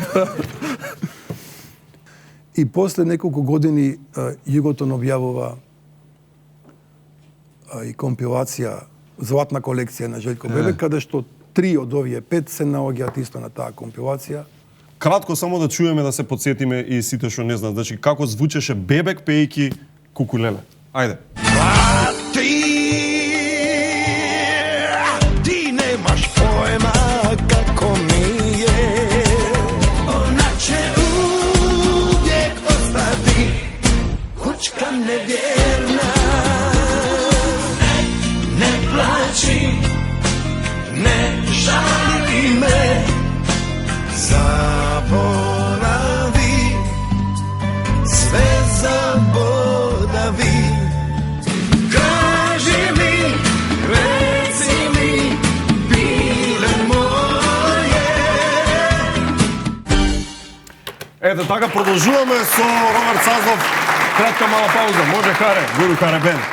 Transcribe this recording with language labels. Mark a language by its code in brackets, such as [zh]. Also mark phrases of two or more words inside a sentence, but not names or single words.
[mk] И после неколку години Југотон објавува и компилација, златна колекција на Желјко Бебек, каде што 3 од овие 5 се наоѓаат исто на таа компилација. Кратко само да чуеме, да се подсетиме и сите што не знаат, значи како звучеше Бебек пејки Кукулеле. Ајде. [hr] Nemaš pojma kako mi je, ona će uvijek ostati kućka nevjerna. Ne plači, ne žali me, zaboravi, sve zaboravi. Kaži mi, reci mi, [mk] Ето така продолжуваме со Роберт Саздов. Кратка мала пауза. Може Харе, Гуру Харе Бен.